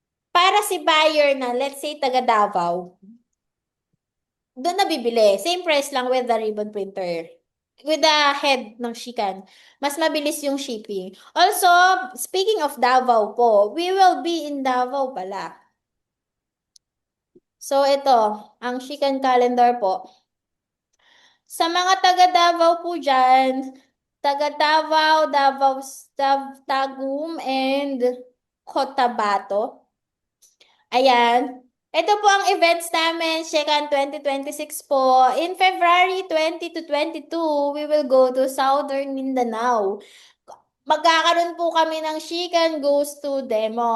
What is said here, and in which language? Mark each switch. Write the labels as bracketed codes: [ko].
[tl] Para si buyer na, [en] let's say, [tl] taga Davao, doon na bibili. [en] Same price lang with the ribbon printer. With the head ng Shikan. [tl] Mas mabilis yung shipping. [en] Also, speaking of Davao po, we will be in Davao pala. [tl] So, ito, ang Shikan calendar po. Sa mga taga Davao po dyan, taga Davao, Tagum, and Cotabato. Ayan. Ito po ang events namin, Shekan 2026 po. [en] In February 20 to 22, we will go to Southern Mindanao. [tl] Magkakaroon po kami ng Shekan Goes to demo.